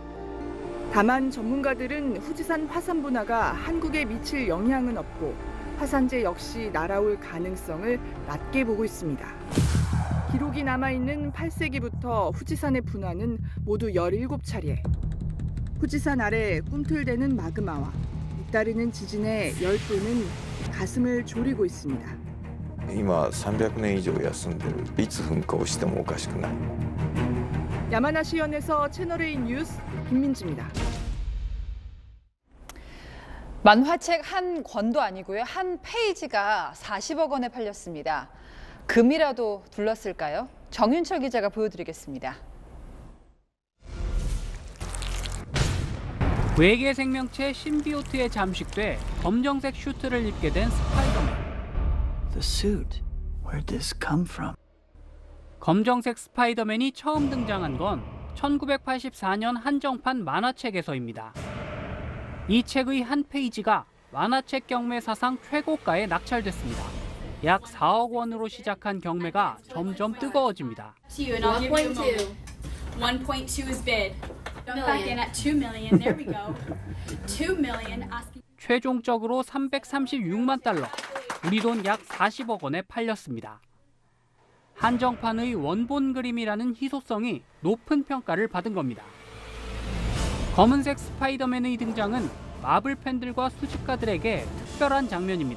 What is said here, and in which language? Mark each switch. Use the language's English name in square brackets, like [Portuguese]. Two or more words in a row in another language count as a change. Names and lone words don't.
[Korean] 다만 전문가들은 후지산 화산 분화가 한국에 미칠 영향은 없고 화산재 역시 날아올 가능성을 낮게 보고 있습니다. 기록이 남아있는 8세기부터 후지산의 분화는 모두 17차례. 후지산 아래 꿈틀대는 마그마와 잇따르는 지진의 열도는 가슴을 졸이고 있습니다. [Japanese] 今300年以上休んでる。いつ噴火をしてもおかしくない。 [Korean] 야마나시현에서 채널A 뉴스 김민지입니다. 만화책 한 권도 아니고요. 한 페이지가 40억 원에 팔렸습니다. 금이라도 둘렀을까요? 정윤철 기자가 보여드리겠습니다. 외계 생명체 신비오트에 잠식돼 검정색 슈트를 입게 된 스파이더맨. [English] The suit. Where'd this come from? [Korean] 검정색 스파이더맨이 처음 등장한 건 1984년 한정판 만화책에서입니다. 이 책의 한 페이지가 만화책 경매 사상 최고가에 낙찰됐습니다. 약 4억 원으로 시작한 경매가 점점 뜨거워집니다. [English] 1.2. 1.2 is bid. Jump back in at 2 million. There we go. 2 million asking. [Korean] 최종적으로 336만 달러, 우리 돈 약 40억 원에 팔렸습니다. 한정판의 원본 그림이라는 희소성이 높은 평가를 받은 겁니다. 검은색 스파이더맨의 등장은 마블 팬들과 수집가들에게 특별한 장면입니다.